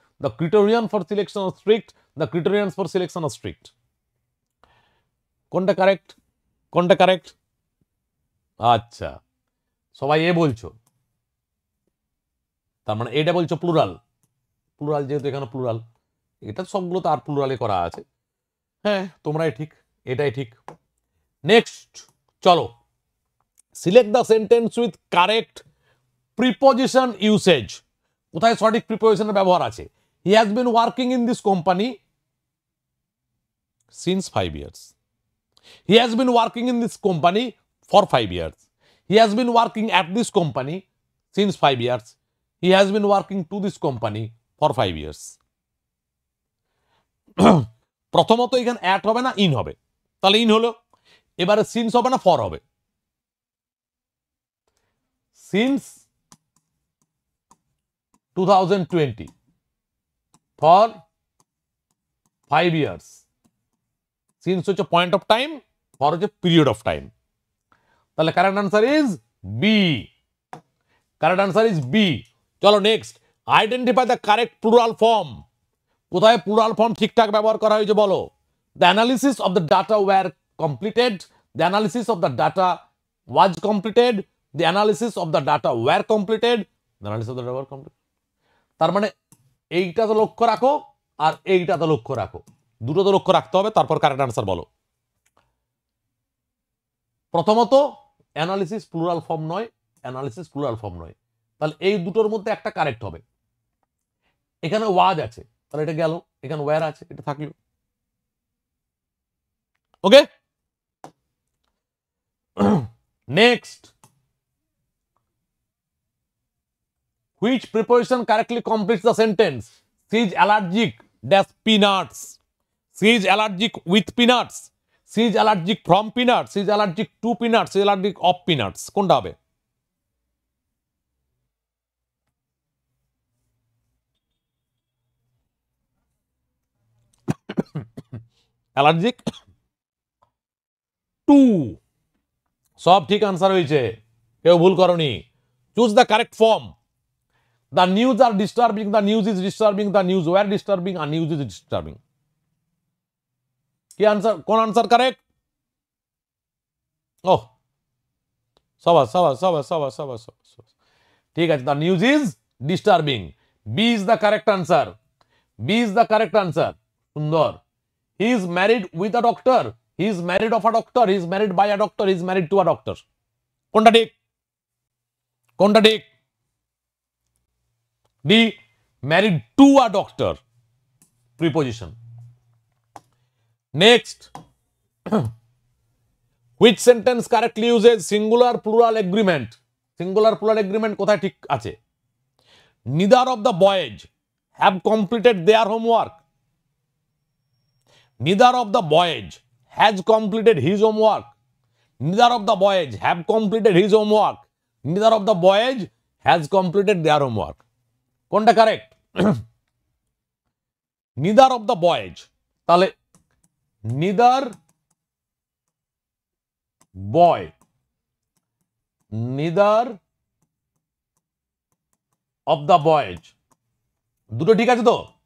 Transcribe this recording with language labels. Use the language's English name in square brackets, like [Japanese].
[English] The criterion for selection are strict. The criterions for selection are strict. [Bangla] কোনটা correct? কোনটা correct? আচ্ছা, সবাই এ বলছো, তার মানে এটা বলছো প্লুরাল। প্লুরাল যেহেতু এখানে প্লুরাল, এটা সবগুলো তো আর প্লুরালে করা আছে। হ্যাঁ, তোমরাই ঠিক, এটাই ঠিক। [English] Next চলো, select the sentence with correct preposition usage. [Bangla] কোথায় সঠিক প্রিপোজিশনের ব্যবহার আছে? [English] He has been working in this company since 5 years. He has been working in this company for 5 years. He has been working at this company since 5 years. He has been working to this company for 5 years. [Bangla] প্রথমত এখানে at হবে না, in হবে। তাহলে in হলো। এবারে since হবে না, ফর হবে। [English] Since 2020 for 5 years. Since হচ্ছে point of time, for হচ্ছে period of time. তাহলে correct answer is B. Correct answer is B. চলো next, identify the correct plural form. [Bangla] কোথায় প্লুরাল ফর্ম ঠিকঠাক ব্যবহার করা হয়েছে বলো। [English] The analysis of the data were completed, the analysis of the data was completed, the analysis of the data were completed, the analysis of the data were completed. [Bangla] তার মানে এইটা তো লক্ষ্য রাখো আর এইটা তো লক্ষ্য রাখো, দুটো তো লক্ষ্য রাখতে হবে, তারপর কারেক্ট আনসার বলো। প্রথমত অ্যানালিসিস প্লুরাল ফর্ম নয়, অ্যানালিসিস প্লুরাল ফর্ম নয়, তাহলে এই দুটোর মধ্যে একটা কারেক্ট হবে। এখানে ওয়াজ আছে, তাহলে এটা গেল, এখানে ওয়্যার আছে, এটা থাকলো। [English] Okay, next, which preposition correctly completes the sentence? She is allergic dash peanuts. She is allergic with peanuts. She is allergic from peanuts. She is allergic to peanuts. She is allergic of peanuts. [Bangla] কোনটা হবে? Allergic two. সব ঠিক answer হয়েছে, কেউ ভুল করনি। [English] Choose the correct form. The news are disturbing, the news is disturbing, the news were disturbing, and news is disturbing. [Bangla] কি answer, কোন আনসার কারেক্ট? ওহ, সবাস সবাস সবাস সবাস সবাস সবাস, ঠিক আছে। [English] The news is disturbing, B is the correct answer, B is the correct answer. সুন্দর। He is married with a doctor, he is married of a doctor, he is married by a doctor, he is married to a doctor. [Bangla] কোনটা ঠিক, কোনটা ঠিক? [English] D, married to a doctor, preposition. Next, which sentence correctly uses singular plural agreement? [Bangla] Singular plural agreement কোথায় ঠিক আছে? [English] Neither of the boys have completed their homework. Neither of the boys has completed his homework. Neither of the boys have completed his homework. Neither of the boys has completed their homework. [Bangla] কোনটা correct? [English] neither of the boys, তাহলে neither boy, neither of the boys, [Bangla] দুটো ঠিক আছে তো?